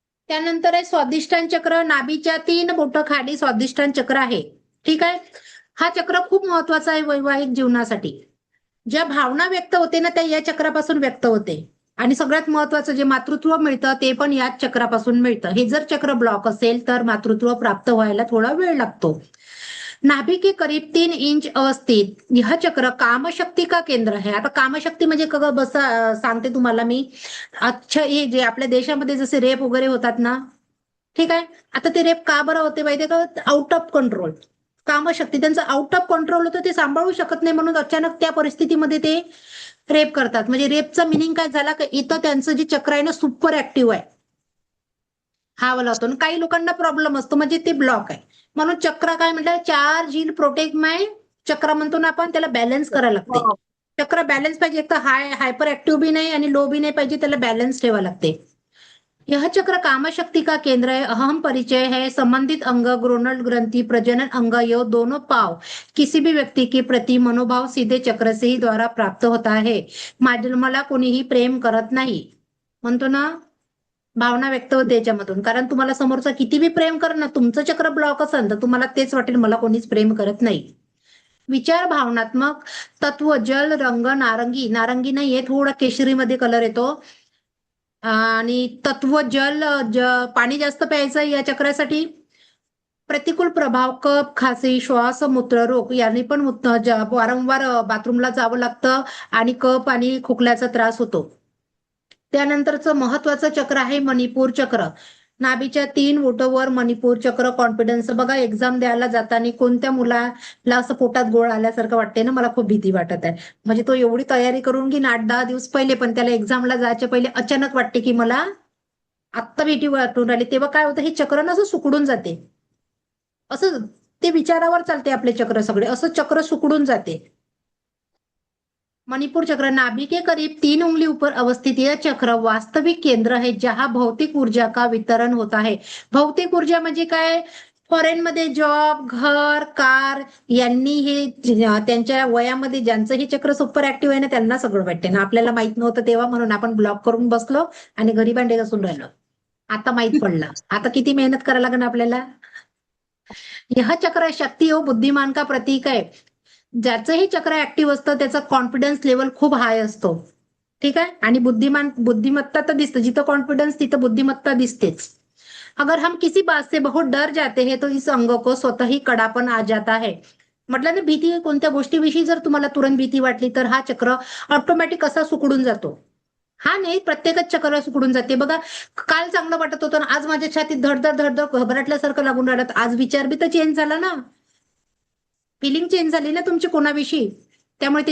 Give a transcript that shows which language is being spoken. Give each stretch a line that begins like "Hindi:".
Marathi: त्यानंतर आहे स्वादिष्टान चक्र. नाभीच्या 3 बोटं खाली स्वादिष्टान चक्र आहे. ठीक आहे. हा चक्र खूप महत्वाचा आहे वैवाहिक जीवनासाठी. ज्या भावना व्यक्त होते ना त्या या चक्रापासून व्यक्त होते. आणि सगळ्यात महत्वाचं जे मातृत्व मिळतं ते पण याच चक्रापासून मिळतं. हे जर चक्र ब्लॉक असेल तर मातृत्व प्राप्त व्हायला थोडा वेळ लागतो.
Hindi: नाभि के करीब 3 इंच अवस्थित यह चक्र कामशक्ती का केंद्र है.
Marathi: आता कामशक्ती म्हणजे बसा सांगते तुम्हाला मी. अच्छा, हे जे आपल्या देशामध्ये जसे रेप वगैरे होतात ना, ठीक आहे, आता ते रेप का बरं होते माहितीये का, आउट ऑफ कंट्रोल. कामशक्ती त्यांचं आउट ऑफ कंट्रोल होतं, ते सांभाळू शकत नाही, म्हणून अचानक त्या परिस्थितीमध्ये ते रेप करतात. म्हणजे रेपचा मिनिंग काय झाला, की इथं त्यांचं जे चक्र आहे ना सुपर ऍक्टिव्ह आहे. हा वाला होतो आणि काही लोकांना प्रॉब्लेम असतो म्हणजे ते ब्लॉक आहे. म्हणून चक्र काय म्हटलं, चार्ज इन प्रोटेक्ट माय चक्र म्हणतो ना आपण, त्याला बॅलन्स करायला लागते. हो चक्र बॅलन्स पाहिजे, एक तर हायपर ऍक्टिव्ह बी नाही आणि लो बी नाही पाहिजे, त्याला बॅलन्स ठेवावं लागते.
Hindi: यह चक्र कामशक्ति का केंद्र है, अहम परिचय है, संबंधित अंग ग्रोनल ग्रंथि प्रजनन अंग यो दोनों पाव किसी भी व्यक्ति के प्रति मनोभाव सीधे चक्र से ही द्वारा प्राप्त होता है.
Marathi: मला कोणीही प्रेम करत नाही म्हणतो ना, भावना व्यक्त होते याच्यामधून. कारण तुम्हाला समोरचा किती बी प्रेम कर ना, तुमचं चक्र ब्लॉक असेल तर तुम्हाला तेच वाटेल मला कोणीच प्रेम करत नाही. विचार भावनात्मक तत्व जल रंग नारंगी, नारंगी नाहीये, थोडा केशरीमध्ये कलर येतो. आणि तत्व जल, पाणी जास्त प्यायचं या चक्रासाठी. प्रतिकूल प्रभाव कफ खासी श्वास मूत्र रोग यांनी पण वारंवार बाथरूमला जावं लागतं आणि कफ आणि खोकल्याचा त्रास होतो. त्यानंतरचं महत्वाचं चक्र आहे मणिपूर चक्र. नाभीच्या 3 बोटांवर मणिपूर चक्र. कॉन्फिडन्स बघा, एक्झाम द्यायला जाताना कोणत्या मुलाला असं पोटात गोळ आल्यासारखं वाटते ना, मला खूप भीती वाटत आहे. म्हणजे तो एवढी तयारी करून घेईन 8-10 दिवस पहिले, पण त्याला एक्झामला जायच्या पहिले अचानक वाटते की मला आत्ता भीती वाटून राहिली. तेव्हा काय होतं, हे चक्र ना असं सुकडून जाते. असं ते विचारावर चालते आपले चक्र सगळे, असं चक्र सुकडून जाते.
Hindi: मणिपुर चक्र नाभि के करीब 3 उंगली ऊपर अवस्थित यह चक्र वास्तविक केंद्र है जहां भौतिक ऊर्जा का वितरण होता है.
Marathi: भौतिक ऊर्जा म्हणजे काय, फॉरेनमध्ये जॉब घर कार यांनी हे त्यांच्या वयामध्ये ज्यांचं हे चक्र सुपर ऍक्टिव्ह आहे ना, त्यांना सगळं वाटते ना. आपल्याला माहित नव्हतं तेव्हा, म्हणून आपण ब्लॉक करून बसलो आणि घरी भांडे घासून राहिलो. आता माहित पडलं, आता किती मेहनत करायला लागेल आपल्याला.
Hindi: यह चक्र शक्ती हो बुद्धिमान का प्रतीक
Marathi: आहे. ज्याचं हे चक्र ऍक्टिव्ह असतं त्याचा कॉन्फिडन्स लेवल खूप हाय असतो. ठीक आहे, आणि बुद्धिमत्ता तर दिसतं, जिथं कॉन्फिडन्स तिथं बुद्धिमत्ता दिसतेच.
Hindi: अगर हम किसी बात से बहुत डर जाते हैं तो इस अंग को स्वतः ही कडापण आ जाता है.
Marathi: म्हटलं ना, भीती कोणत्या गोष्टीविषयी जर तुम्हाला तुरंत भीती वाटली तर हा चक्र ऑटोमॅटिक असा सुकडून जातो. हा नाही, प्रत्येकच चक्र सुकडून जाते. बघा, काल चांगलं वाटत होतं ना, आज माझ्या छातीत धडधड धडधड घबरटल्यासारखं लागून राहिलं. आज विचार बी तर चेंज झाला ना, फिलिंग चेंज झाली ना तुमची कोणाविषयी, त्यामुळे ते